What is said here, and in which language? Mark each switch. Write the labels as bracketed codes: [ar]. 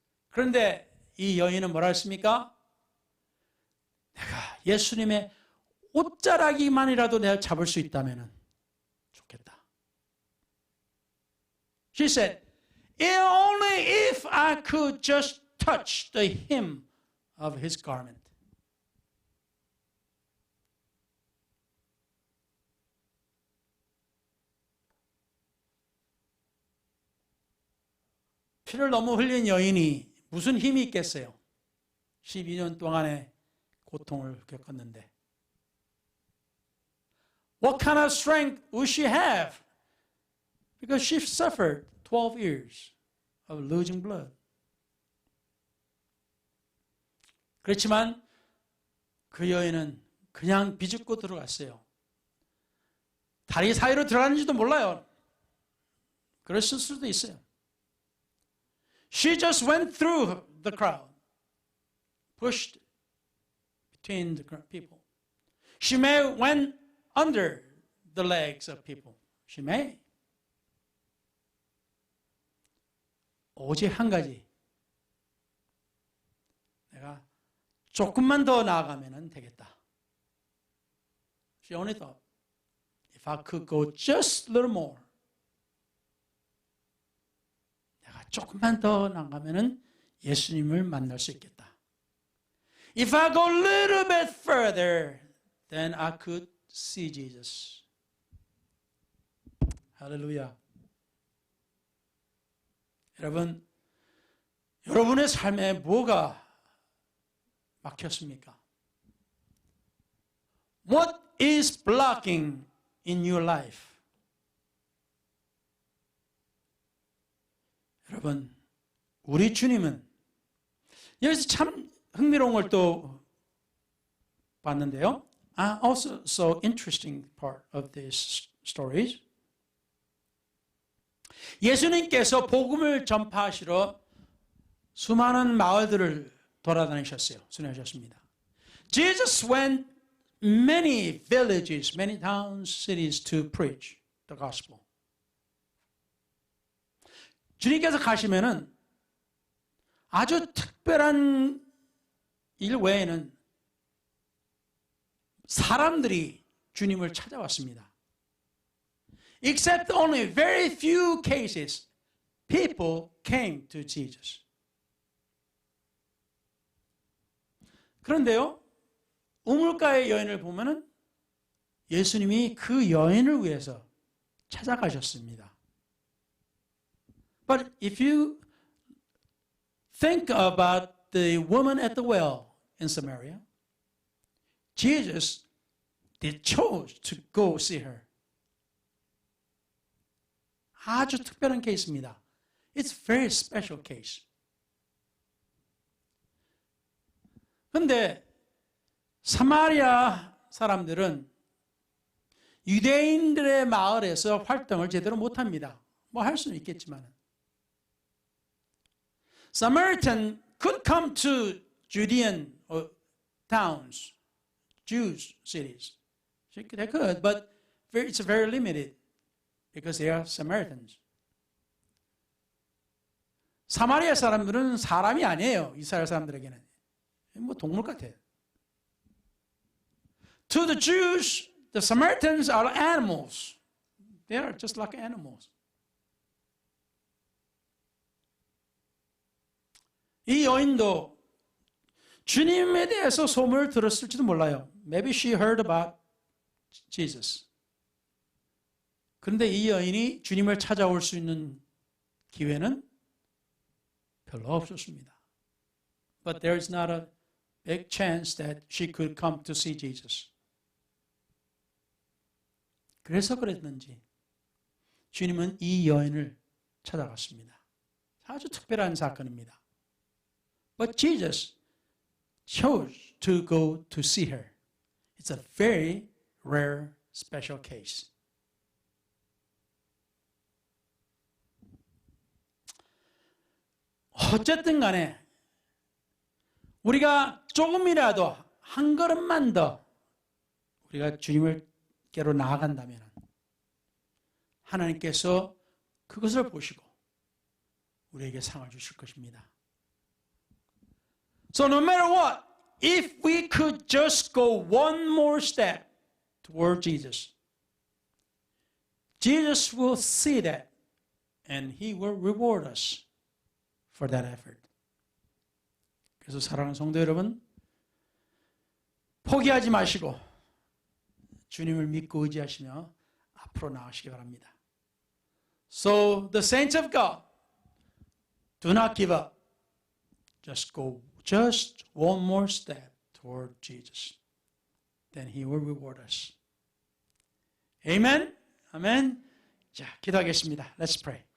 [ko] 그런데 이 여인은 뭐라 했습니까? 내가 예수님의 옷자락이만이라도 내가 잡을 수 있다면 좋겠다. [en] She said, only if I could just touch the hem of his garment. [ko] 피를 너무 흘린 여인이 무슨 힘이 있겠어요? 12년 동안의 고통을 겪었는데. [en] What kind of strength would she have? Because she suffered 12 years of losing blood. [ko] 그렇지만 그 여인은 그냥 비집고 들어갔어요. 다리 사이로 들어갔는지도 몰라요. 그랬을 수도 있어요. [en] She just went through the crowd, pushed between the people. She may went under the legs of people. She may. [ko] 오직 한 가지. 내가 조금만 더 나아가면 되겠다. [en] She only thought, if I could go just a little more. [ko] 내가 조금만 더 나가면은 예수님을 만날 수 있겠다. [en] If I go a little bit further, then I could see Jesus. [ko] 할렐루야. 여러분, 여러분의 삶에 뭐가 막혔습니까? [en] What is blocking in your life? [ko] 여러분, 우리 주님은 여기서 참 흥미로운 걸 또 봤는데요. [en] Also so interesting part of these stories. [ko] 예수님께서 복음을 전파하시러 수많은 마을들을 돌아다니셨어요. 순회하셨습니다. [en] Jesus went many villages, many towns, cities to preach the gospel. [ko] 주님께서 가시면은 아주 특별한 일 외에는 사람들이 주님을 찾아왔습니다. [en] Except only very few cases, people came to Jesus. [ko] 그런데요, 우물가의 여인을 보면은 예수님이 그 여인을 위해서 찾아가셨습니다. [en] But if you think about the woman at the well in Samaria, Jesus did chose to go see her. [ko] 아주 특별한 케이스입니다. [en] It's a very special case. [ko] 그런데 사마리아 사람들은 유대인들의 마을에서 활동을 제대로 못합니다. 뭐 할 수는 있겠지만. [en] Samaritan could come to Judean towns, Jews cities. They could, but it's very limited because they are Samaritans. [ko] 사마리아 사람들은 사람이 아니에요. 이스라엘 사람들에게는. 뭐 동물 같아요. [en] To the Jews, the Samaritans are animals. They are just like animals. [ko] 이 여인도 주님에 대해서 소문을 들었을지도 몰라요. [en] Maybe she heard about Jesus. [ko] 그런데 이 여인이 주님을 찾아올 수 있는 기회는 별로 없었습니다. [en] But there is not a big chance that she could come to see Jesus. [ko] 그래서 그랬는지 주님은 이 여인을 찾아갔습니다. 아주 특별한 사건입니다. [en] But Jesus chose to go to see her. It's a very rare special case. [ko] 어쨌든 간에 우리가 조금이라도 한 걸음만 더 우리가 주님께로 나아간다면 하나님께서 그것을 보시고 우리에게 상을 주실 것입니다. [en] So no matter what, if we could just go one more step toward Jesus, Jesus will see that and He will reward us for that effort. [ko] 그래서 사랑하는 성도 여러분, 포기하지 마시고 주님을 믿고 의지하시며 앞으로 나가시기 바랍니다. [en] So the saints of God, do not give up. Just go just one more step toward Jesus. Then He will reward us. Amen? Amen? [ko] 자, 기도하겠습니다. [en] Let's pray.